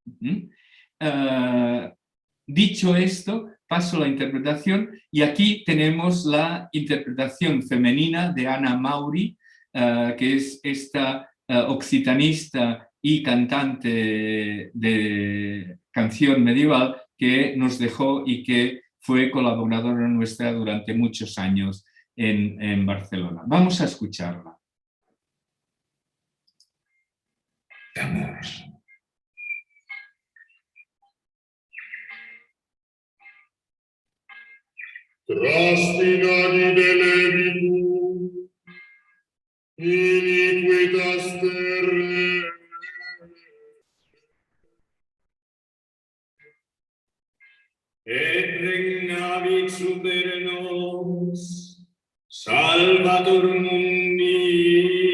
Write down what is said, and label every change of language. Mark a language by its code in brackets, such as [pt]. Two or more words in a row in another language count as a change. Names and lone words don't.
[es] Dicho esto, paso la interpretación y aquí tenemos la interpretación femenina de Ana Mauri, que es esta occitanista y cantante de canción medieval que nos dejó y que fue colaboradora nuestra durante muchos años en Barcelona. Vamos a escucharla. Vamos. [la] Trastinati delevitum, iniquitas terre, et regnavit super nos, Salvator mundi.